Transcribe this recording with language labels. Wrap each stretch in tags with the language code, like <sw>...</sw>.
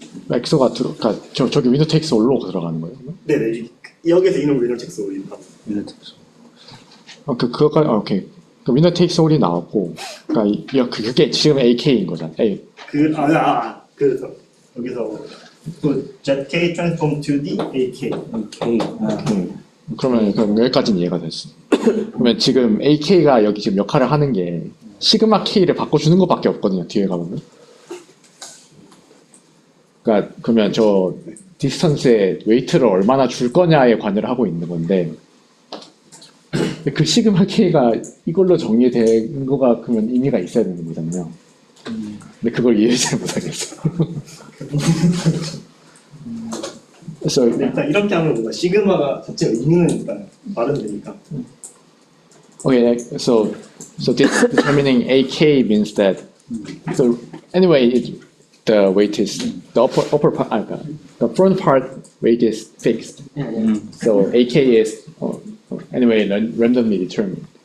<ko>X가 그러니까 저기 위너 텍스 올로 들어가는 거예요? 네네. 여기서 이놈 위너 텍스 올린다. 그거가 오케이. 그 위너 텍스 올이 나왔고, 그러니까 그게 지금 AK인 거잖아. A. 그래서 여기서 그</ko> <en>zk transform to the ak.</en> <ko>그럼 여기까지는 이해가 됐어. 그러면 지금 AK가 여기 지금 역할을 하는 게 시그마 K를 바꿔주는 것밖에 없거든요. 뒤에 가보면. 그러니까 그러면 저 디스턴스에 웨이트를 얼마나 줄 거냐에 관여를 하고 있는 건데 근데 그 시그마 K가 이걸로 정리된 거가 그러면 의미가 있어야 되는 거잖아요. 근데 그걸 이해 잘 못하겠어요. 그래서 일단 이렇게 하면 뭔가 시그마가 자체 의미는 일단 마련되니까.</ko> <en>okay, so this determining AK means that so anyway the weight is the upper part the front part weight is fixed. Yeah. So AK is anyway randomly determined.</en>